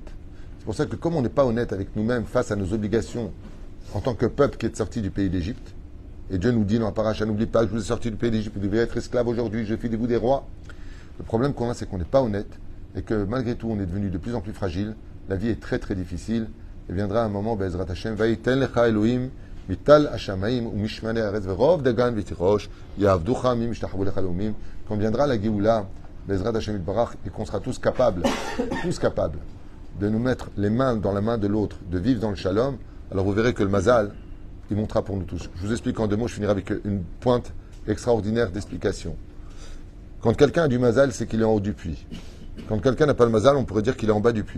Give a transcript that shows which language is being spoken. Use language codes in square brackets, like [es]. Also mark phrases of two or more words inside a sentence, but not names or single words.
[fr] C'est pour ça que comme on n'est pas honnête avec nous-mêmes face à nos obligations en tant que peuple qui est sorti du pays d'Égypte, et Dieu nous dit dans la paracha, n'oublie pas que je vous ai sorti du pays d'Égypte, vous devez être esclave aujourd'hui, je fais de vous des rois. Le problème qu'on a, c'est qu'on n'est pas honnête et que malgré tout, on est devenu de plus en plus fragile. La vie est très très difficile. Et viendra un moment, [he] בעזרת השם, ויתן לך אלהים, מטל השמים ו משמני ארץ ורב דגן ותירוש, יעבדוך עמים ישתחוו לך לאומים. [fr] Quand viendra la Géoula, [he] בעזרת השם יתברך, [fr] et qu'on sera tous capables de nous mettre les mains dans la main de l'autre, de vivre dans le shalom, alors vous verrez que le mazal, il montera pour nous tous. Je vous explique en 2 mots, je finirai avec une pointe extraordinaire d'explication. Quand quelqu'un a du mazal, c'est qu'il est en haut du puits. Quand quelqu'un n'a pas le mazal, on pourrait dire qu'il est en bas du puits.